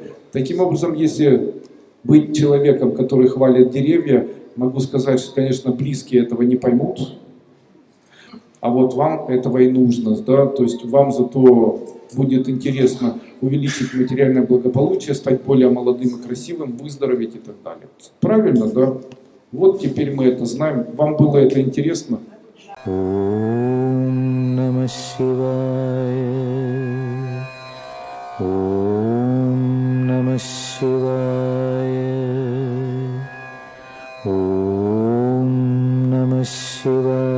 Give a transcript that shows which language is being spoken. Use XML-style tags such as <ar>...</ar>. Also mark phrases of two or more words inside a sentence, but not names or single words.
<ru>Таким образом, если быть человеком, который хвалит деревья, могу сказать, что, конечно, близкие этого не поймут, а вот вам этого и нужно, да, то есть вам зато будет интересно увеличить материальное благополучие, стать более молодым и красивым, выздороветь и так далее. Правильно, да? Вот теперь мы это знаем. Вам было это интересно?</ru> <sa>ॐ नमः शिवाय. ॐ नमः शिवाय. ॐ नमः शिवाय.</sa>